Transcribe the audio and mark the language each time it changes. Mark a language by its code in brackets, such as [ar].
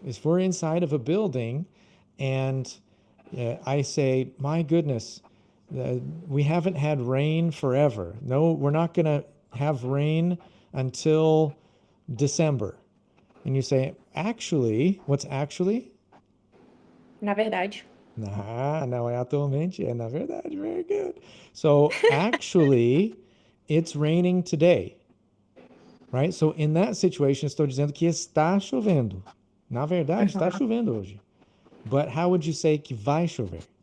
[en] If we're inside of a building and I say, my goodness, we haven't had rain forever. No, we're not going to have rain until December. And you say, actually, what's actually? [pt] Na verdade. Nah, não é atualmente, é na verdade. [en] Very good. So actually, it's raining today. Right? So in that situation, [pt] estou dizendo que está chovendo. Na verdade, está chovendo hoje. [en] But how would you say [pt] que vai chover?